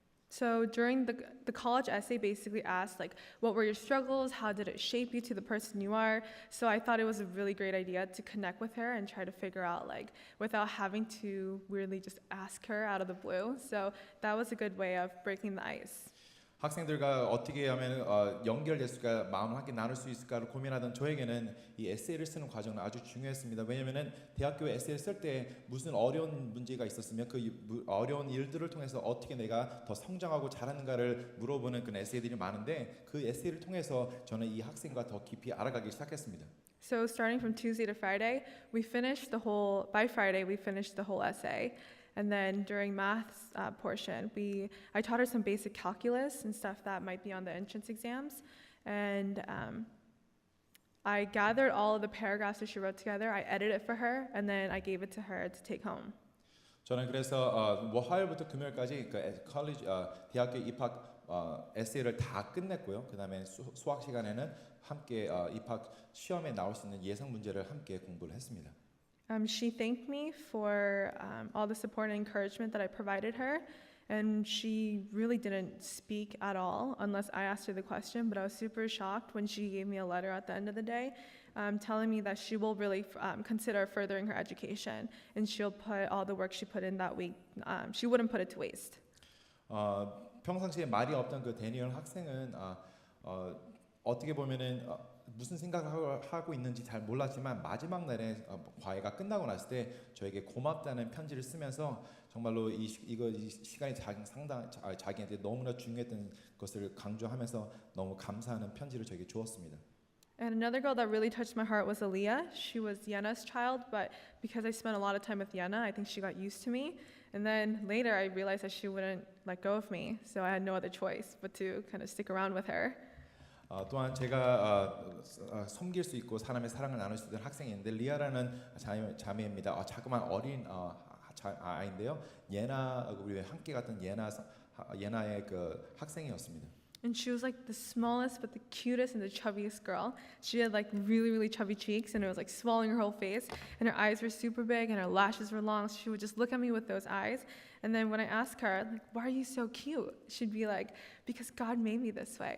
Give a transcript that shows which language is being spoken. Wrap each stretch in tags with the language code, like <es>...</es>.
<en>So during the college essay basically asked like what were your struggles, how did it shape you to the person you are. So I thought it was a really great idea to connect with her and try to figure out like without having to weirdly just ask her out of the blue. So that was a good way of breaking the ice.</en> <ko>학생들과 어떻게 하면 연결될 수가 마음을 함께 나눌 수 있을까를 고민하던 저에게는 이 에세이를 쓰는 과정은 아주 중요했습니다. 왜냐하면 대학교에 에세이를 쓸 때 무슨 어려운 문제가 있었으면 그 어려운 일들을 통해서 어떻게 내가 더 성장하고 잘하는가를 물어보는 그런 에세이들이 많은데 그 에세이를 통해서 저는 이 학생과 더 깊이 알아가기 시작했습니다.</ko> <en>So starting from Tuesday to Friday, by Friday we finished the whole essay. And then during maths portion, I taught her some basic calculus and stuff that might be on the entrance exams. And I gathered all of the paragraphs that she wrote together, I edited it for her, and then I gave it to her to take home.</en> <ko>저는 그래서 화요일부터 금요일까지 대학교 입학 에세이를 다 끝냈고요. 그다음에 수학 시간에는 함께 입학 시험에 나올 수 있는 예상 문제를 함께 공부를 했습니다.</ko> <en>She thanked me for all the support and encouragement that I provided her, and she really didn't speak at all unless I asked her the question, but I was super shocked when she gave me a letter at the end of the day telling me that she will really consider furthering her education, and she'll put all the work she put in that week, she wouldn't put it to waste.</en> <ko>평상시에 말이 없던 그 데니얼 학생은 어떻게 보면은 무슨 생각을 하고 있는지 잘 몰랐지만 마지막 날에 과외가 끝나고 났을 때 저에게 고맙다는 편지를 쓰면서 정말로 이 시간이 자기한테 너무나 중요했던 것을 강조하면서 너무 감사하는 편지를 저에게 주었습니다.</ko> <en>And another girl that really touched my heart was Aaliyah. She was Yena's child, but because I spent a lot of time with Yena, I think she got used to me. And then later I realized that she wouldn't let go of me, so I had no other choice but to kind of stick around with her.</en> <ko>또한 제가 섬길 수 있고 사람의 사랑을 나눌 수 있는 학생인데 리아라는 자매입니다. 자그마한 어린 아이인데요. 우리 함께 갔던 예나의 그 학생이었습니다.</ko> <en>And she was like the smallest but the cutest and the chubbiest girl. She had like really, really chubby cheeks and it was like swelling her whole face. And her eyes were super big and her lashes were long. So she would just look at me with those eyes. And then when I asked her, like, why are you so cute? She'd be like, because God made me this way.</en>